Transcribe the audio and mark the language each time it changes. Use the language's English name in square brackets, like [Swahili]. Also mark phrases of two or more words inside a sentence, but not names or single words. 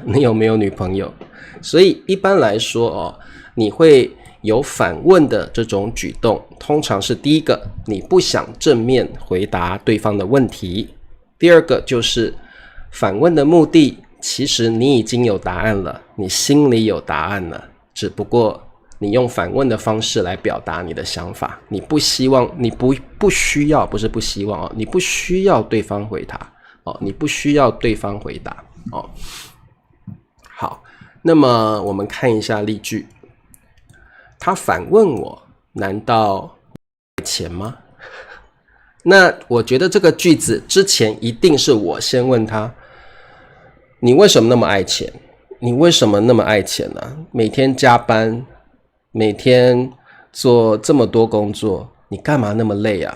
[Chinese] 你有沒有女朋友？所以一般來說你會有反問的這種舉動，通常是第一個，你不想正面回答對方的問題；第二個就是反問的目的，其實你已經有答案了，你心裡有答案了，只不過你用反問的方式來表達你的想法，你不希望，你不需要，不是不希望你不需要对方回答你不需要对方回答好，那麼我們看一下例句。他反問我，難道愛錢嗎？那我覺得這個句子之前一定是我先問他，你為什麼那麼愛錢？你為什麼那麼愛錢呢？每天加班，每天做這麼多工作，你幹嘛那麼累啊？